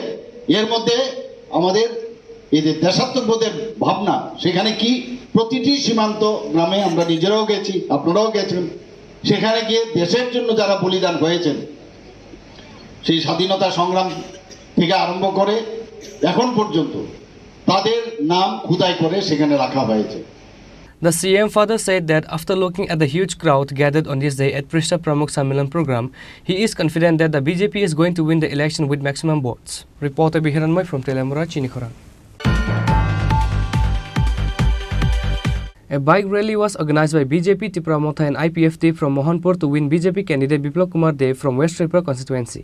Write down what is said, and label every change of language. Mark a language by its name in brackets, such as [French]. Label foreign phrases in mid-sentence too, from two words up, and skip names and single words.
[Bangla] এর মধ্যে আমাদের এই যে দেশাত্মবোধের ভাবনা, সেখানে কি প্রতিটি সীমান্ত গ্রামে আমরা নিজেরাও গেছি, আপনারাও গেছেন, সেখানে গিয়ে দেশের জন্য যারা বলিদান হয়েছেন, সেই স্বাধীনতা সংগ্রাম থেকে আরম্ভ করে এখন পর্যন্ত তাদের নাম খোদাই করে সেখানে রাখা হয়েছে। [English] The CM further said that after looking at the huge crowd gathered on this day at Prishta Pramukh Sammelan program, he is confident that the BJP is going to win the election with maximum votes. Reporter Bihiranmoy from Telemura, Chinikhoran. A bike rally was organized by BJP Tripura Motha and IPFT from Mohanpur to win BJP candidate Biplab Kumar Dev from West Tripura constituency.